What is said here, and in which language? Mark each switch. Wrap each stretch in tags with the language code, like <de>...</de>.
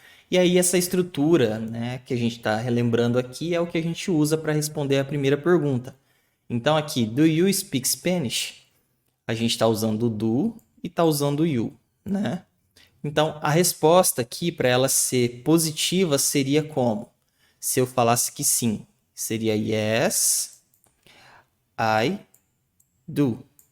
<pt>E aí essa estrutura, né, que a gente está relembrando aqui é o que a gente usa para responder a primeira pergunta. Então aqui,</pt> <en>do you speak Spanish?</en> <pt>A gente está usando o do e está usando o you, né? Então a resposta aqui para ela ser positiva seria como? Se eu falasse que sim, seria</pt> <en>yes, I do.</en>